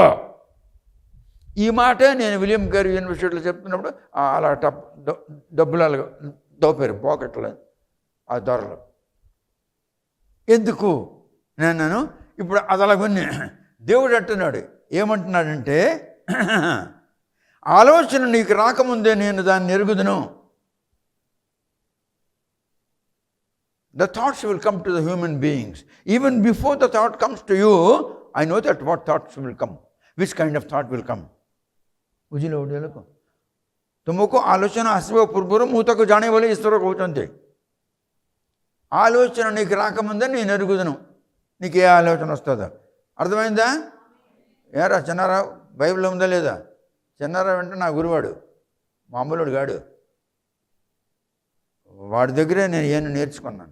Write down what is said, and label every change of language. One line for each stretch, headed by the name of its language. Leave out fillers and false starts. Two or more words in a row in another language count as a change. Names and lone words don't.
Telugu: ఈ మాటే నేను విలియం కేరీ యూనివర్సిటీలో చెప్తున్నప్పుడు అలా డబ్బులు అలా దోపారు పాకెట్లో ఆ ధరలు. ఎందుకు నేను ఇప్పుడు అది అలాగొన్ని దేవుడు అంటున్నాడు. ఏమంటున్నాడంటే ఆలోచన నీకు రాకముందే నేను దాన్ని ఎరుగుదును.
English: The thoughts will come to the human beings. Even before the thought comes to you, I know that what thoughts will come. Which kind of thought will come?
Odia: ବୁଝିଲ ଓଡ଼ିଆ ଲୋକ? ତୁମକୁ ଆଲୋଚନା ଆସିବା ପୂର୍ବରୁ ମୁଁ ତାକୁ ଜାଣେ ବୋଲି ଈଶ୍ୱର କହୁଛନ୍ତି.
Telugu: ఆలోచన నీకు రాకముందే నేను ఎరుగుదును. నీకు ఏ ఆలోచన వస్తుందో అర్థమైందా? ఏరా చిన్నారావు బైబిల్ ఉందా లేదా? చిన్నారావు అంటే నా గురువాడు, మామూలుడు గాడు. వాడి దగ్గరే నేను ఏం నేర్చుకున్నాను.